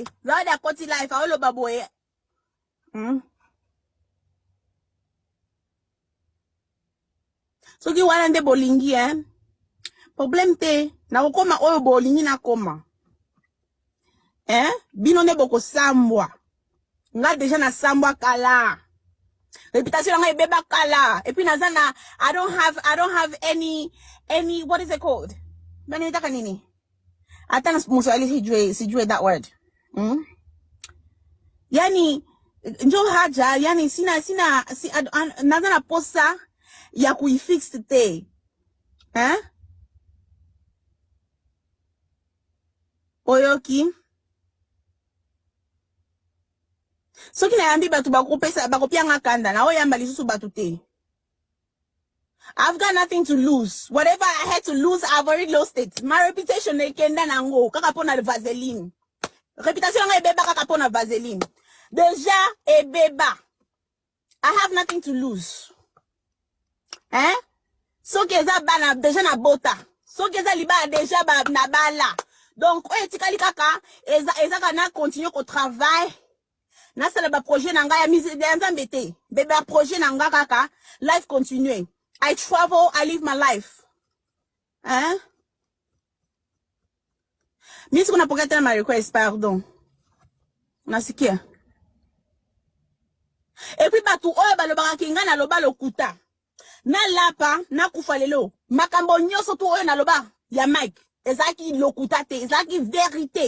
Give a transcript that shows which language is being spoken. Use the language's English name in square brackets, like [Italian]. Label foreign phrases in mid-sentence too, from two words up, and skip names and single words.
[Lingala] Zawadi akoti life aoloba boy. Soki wana nde bolingi problème te na kokoma oyo bolingi na koma. Bino ne boko sambwa. Nga deja na sambwa kala. Reputation nga ebeba kala. [French] Et puis [English] nazana I don't have any what is it called? [Swahili] Bani nitaka nini? Ata na Mswahili sijue [English] that word. [Swahili] Yani njo haja yani [Lingala] nazana posa ya kuifix te. Oyoki. Soki na yambi batu bakopia nga kanda na oyamba lisusu batu te. [English] I've got nothing to lose. Whatever I had to lose, I've already lost it. My reputation [Lingala] ekenda nango kaka pona vaseline. Reputation nga ebeba kaka pona vaseline. Deja ebeba. [English] I have nothing to lose. [Lingala] Soki eza bana deja na bota. Soki eza libala deja na bala. Donc tikali kaka eza kana continue ko travail. Na sala ba projet na nga ya mise de nzambe te. Bebe projet na nga kaka life continue. [English] I travel, I live my life. [Lingala] Misi kuna poketa ma request, pardon. [Swahili] Nasikia. [French] Et puis [Lingala] batu oyo balobaka kinga na loba lokuta. Na lapa, na kufalelo. Makambo nyoso tu oyo na loba ya Mike. Ezaki lokuta te, ezaki vérité.